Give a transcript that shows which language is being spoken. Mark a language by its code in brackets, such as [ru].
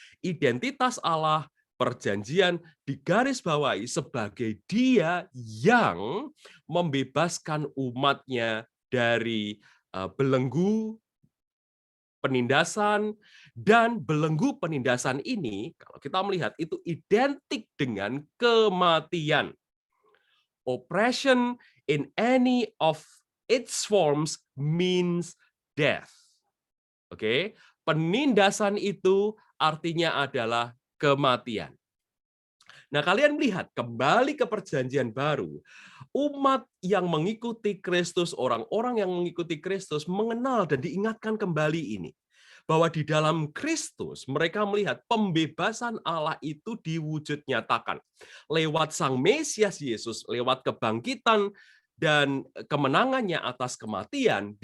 [id] Identitas Allah, perjanjian digarisbawahi sebagai dia yang membebaskan umatnya dari belenggu penindasan, dan belenggu penindasan ini, kalau kita melihat, itu identik dengan kematian. [en] Oppression in any of its forms means death. [id] Oke, penindasan itu artinya adalah kematian. Nah, kalian melihat kembali ke Perjanjian Baru, umat yang mengikuti Kristus, orang-orang yang mengikuti Kristus mengenal dan diingatkan kembali ini, bahwa di dalam Kristus mereka melihat pembebasan Allah itu diwujud nyatakan lewat Sang Mesias Yesus, lewat kebangkitan dan kemenangannya atas kematian.